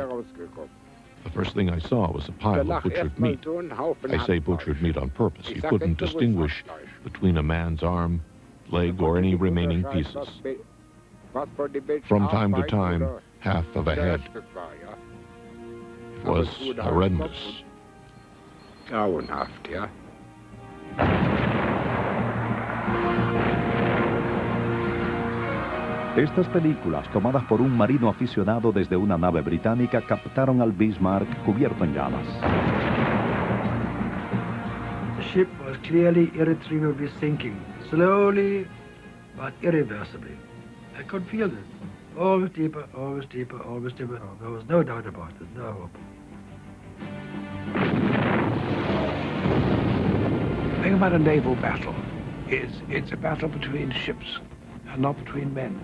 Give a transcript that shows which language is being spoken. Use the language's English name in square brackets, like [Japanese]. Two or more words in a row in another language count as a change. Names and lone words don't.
[English] The first thing I saw was a pile of butchered meat. I say butchered meat on purpose. You couldn't distinguish between a man's arm, leg, or any remaining pieces. From time to time, half of a head. It was horrendous. [German] Grauenhaft, ja. [Spanish] Estas películas, tomadas por un marino aficionado desde una nave británica, captaron al Bismarck cubierto en llamas. [English] The ship was clearly irretrievably sinking, slowly but irreversibly. I could feel it. Always deeper, always deeper, always deeper. There was no doubt about it, no hope. The thing about a naval battle is it's a battle between ships and not between men.